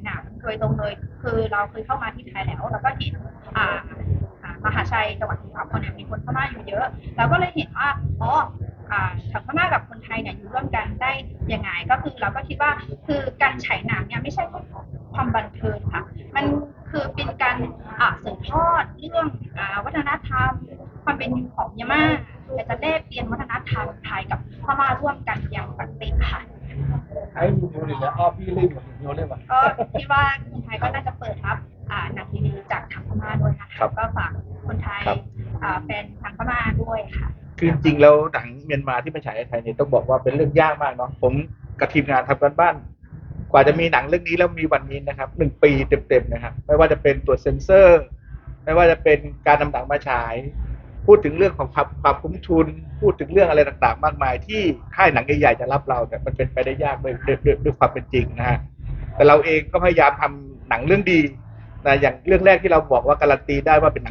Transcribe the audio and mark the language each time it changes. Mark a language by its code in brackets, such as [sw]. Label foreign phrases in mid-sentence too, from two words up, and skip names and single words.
[th] หนังโดยตรงเลยคือเราเคยเข้ามาที่ไทยแล้วก็เห็นมหาชัยจังหวัดสมุทรสาครเนี่ยมีคนพม่าอยู่เยอะเราก็เลยเห็นว่าทางพม่ากับคนไทยเนี่ยอยู่ร่วมกันได้ยังไงก็คือเราก็คิดว่าคือการฉายหนังเนี่ยไม่ใช่ความบันเทิงค่ะมันคือเป็นการสืบทอดเรื่องวัฒนธรรมความเป็นอยู่ของเมียนมาแต่จะแลกเปลี่ยนวัฒนธรรมไทยกับพม่าร่วมกันอย่างสันติค่ะ [my] ထိုင်းလူမျိုးတွေလည်းအားပေးလိမ့်မယ်ပြောလဲပါ [th] ก็คิดว่าคนไทยก็น่าจะเปิดรับหนังดีๆจากทางพม่าด้วยนะคะก็ฝากคนไทยแฟนทางพม่าด้วยค่ะ คือจริงๆแล้วหนังเมียนมาที่มาฉายในไทยเนี่ยต้องบอกว่าเป็นเรื่องยากมากเนาะผมกับทีมงานทำกันบ้านกว่าจะมีหนังเรื่องนี้แล้วมีวันนี้นะครับ1 ปีเต็มๆนะครับไม่ว่าจะเป็นตัวเซ็นเซอร์ไม่ว่าจะเป็นการนำหนังมาฉายพูดถึงเรื่องของความคุ้มทุนพูดถึงเรื่องอะไรต่างๆมากมายที่ค่ายหนังใหญ่ๆจะรับเราแต่มันเป็นไปได้ยากด้วยความเป็นจริงนะฮะแต่เราเองก็พยายามทำหนังเรื่องดีนะอย่างเรื่องแรกที่เราบอกว่าการันตีได้ว่าเป็นหนัง